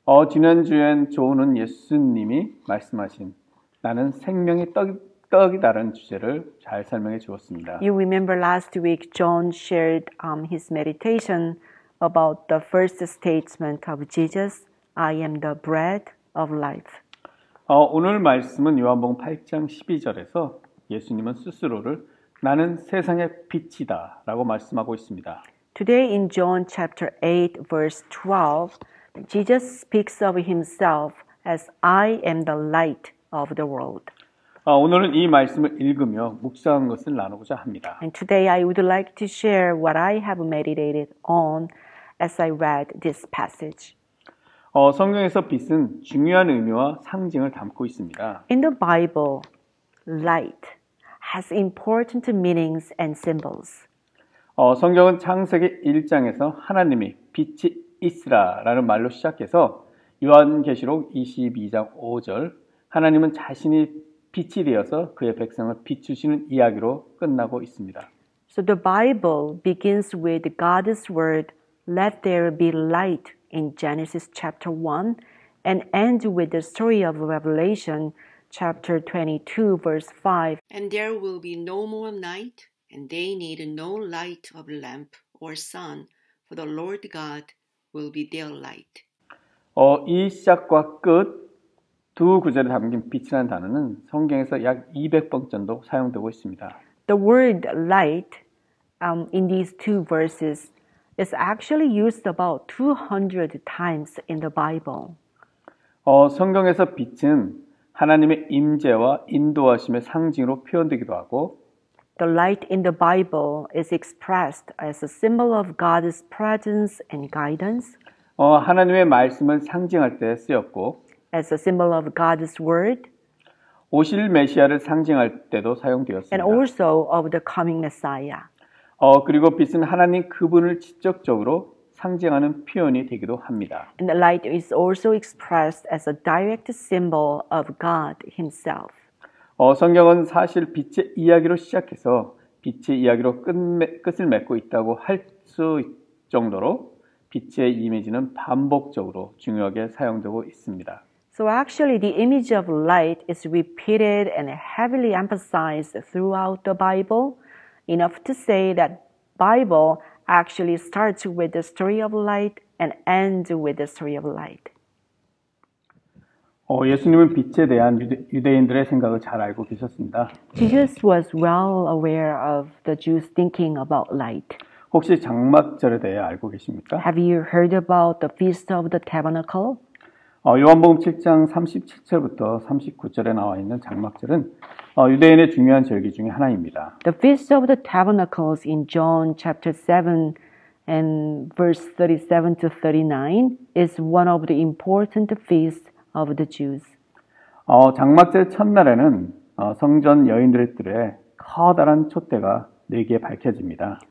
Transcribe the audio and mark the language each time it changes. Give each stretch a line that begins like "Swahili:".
Korean: 지난주엔 조은은 예수님이 말씀하신 나는 생명의 떡이다라는 주제를 잘 설명해 주었습니다.
English: You remember last week John shared his meditation about the first statement of Jesus, I am the bread of life.
Korean: 오늘 말씀은 요한복음 8장 12절에서 예수님은 스스로를 나는 세상의 빛이다 라고 말씀하고 있습니다.
English: Today in John chapter 8 verse 12, Jesus speaks of himself as I am the light of the world.
Korean: 오늘은 이 말씀을 읽으며 묵상한 것을 나누고자 합니다.
English: And today I would like to share what I have meditated on as I read this passage.
Korean: 성경에서 빛은 중요한 의미와 상징을 담고 있습니다.
English: In the Bible, light has important meanings and symbols.
Korean: 성경은 창세기 1장에서 하나님이 빛이 있으라라는 말로 시작해서 요한계시록 22장 5절 하나님은 자신이 빛이 되어서 그의 백성을 비추시는 이야기로 끝나고 있습니다.
English: So the Bible begins with God's word, let there be light in Genesis chapter 1 and ends with the story of Revelation chapter 22 verse 5. And there will be no more night, and they need no light of lamp or sun, for the Lord God will be their light.
Korean: 이 시작과 끝 두 구절에 담긴 빛이라는 단어는 성경에서 약 200번 정도 사용되고 있습니다.
English: The word light in these two verses is actually used about 200 times in the Bible.
Korean: 성경에서 빛은 하나님의 임재와 인도하심의 상징으로 표현되기도 하고
English: The light in the Bible is expressed as a symbol of God's presence and guidance,
Korean: 하나님의 말씀을 상징할 때 쓰였고
English: as a symbol of God's word,
Korean: 오실 메시아를 상징할 때도
English: and
Korean: 사용되었습니다.
English: also of the coming Messiah.
Korean: 그리고 빛은 하나님 그분을 직접적으로 상징하는 표현이 되기도 합니다.
English: And the light is also expressed as a direct symbol of God himself.
Korean: 성경은 사실 빛의 이야기로 시작해서 빛의 이야기로 끝을 맺고 있다고 할 수 정도로 빛의 이미지는 반복적으로 중요하게 사용되고 있습니다.
English: So actually the image of light is repeated and heavily emphasized throughout the Bible, enough to say that Bible actually starts with the story of light and ends with the story of light.
Korean: 예수님은 빛에 대한 유대인들의 생각을 잘 알고 계셨습니다.
English: Jesus was well aware of the Jews thinking about light.
Korean: 혹시 장막절에 대해 알고 계십니까?
English: Have you heard about the Feast of the Tabernacle?
Korean: 요한복음 7장 37절부터 39절에 나와 있는 장막절은 유대인의 중요한 절기 중에 하나입니다.
English: The Feast of the Tabernacles in John chapter 7 and verse 37 to 39 is one of the important feasts of the Jews.
Korean: 장막절 첫날에는 성전 여인들의 뜰에 커다란 촛대가 4개 밝혀집니다.